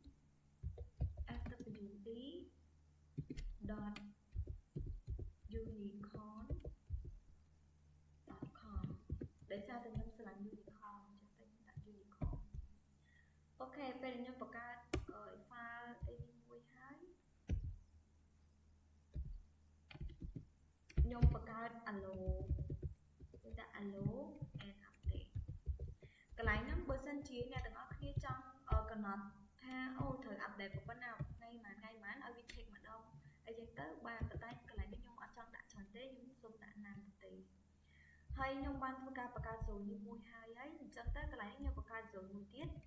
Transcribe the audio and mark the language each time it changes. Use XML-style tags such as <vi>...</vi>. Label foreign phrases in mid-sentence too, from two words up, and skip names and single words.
<km>fwd.unicorn.com ដោយសារតែខ្ញុំស្រឡាញ់ unicorn អញ្ចឹងតែខ្ញុំដាក់ unicorn អូខេពេលខ្ញុំបង្កើត file អីមួយហើយខ្ញុំ បង្កើត allow ខ្ញុំដាក់</km> <en>allow and update</en> <km>កន្លែងហ្នឹងបើសិនជាអ្នកទាំងអស់គ្នាចង់កំណត់ថាអូត្រូវ update ប៉ុណ្ណាថ្ងៃម៉ានឲ្យវា check ម្ដងអីចឹងទៅបានតែកន្លែងនេះខ្ញុំអត់ចង់ដាក់ច្រើនទេខ្ញុំសូមដាក់ណាំទេហើយខ្ញុំបានធ្វើការបង្កើត zone នេះមួយហើយអញ្ចឹងទៅកន្លែងនេះខ្ញុំបង្កើត zone មួយទៀត</km>